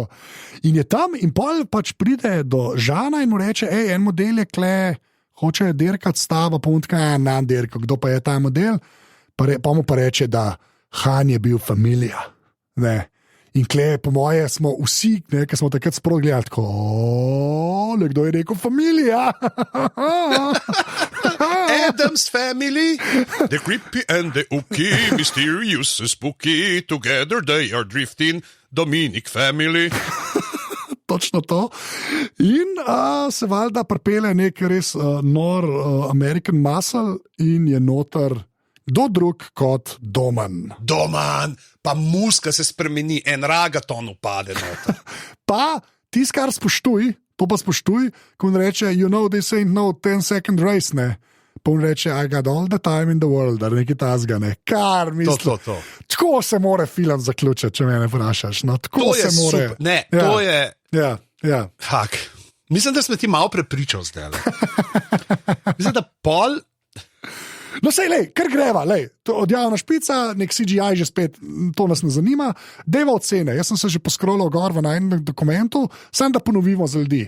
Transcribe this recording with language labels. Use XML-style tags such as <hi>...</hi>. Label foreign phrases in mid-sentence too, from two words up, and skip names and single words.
<sl>In je tam in pol pač pride do Žana in mu reče, en model je kle, hoče dirkati stava, pa on dirka, kdo pa je ta model? Pa mu pa reče, da Han je bil familija. Ne. In kle, po moje smo vsi, ki smo takrat sproti gledali, tako, kdo je rekel familija?</sl> <en>Adam's family, the creepy and the ooky, mysterious and spooky, together they are drifting, Dominic family.</en> <sl>Točno to. In se valjda pripelje nek res nor</sl> <en>American muscle</en> <sl>in je noter kdo drug kot Doman, pa muska se spremeni, en ragaton upade noter. Pa tis, kar spoštuj, to pa spoštuj, ko on reče,</sl> <en>this ain't no 10-second race,</en> <sl>ne. Pa on reče,</sl> <en>I got all the time in the world,</en> <sl>da nekaj tazga, ne. Kar mislim. To. Tako se more film zaključiti, če me ne vprašaš. No, tako se more. Super. Ne, ja. To je... Ja. Hak. Mislim, da smo ti malo prepričal zdaj. Mislim, da pol... No, sej, kar greva, odjavna špica, nek CGI že spet, to nas ne zanima, deva ocene, jaz sem se že poskrolil gor v enem dokumentu, samo da ponovimo za ljudi.</sl>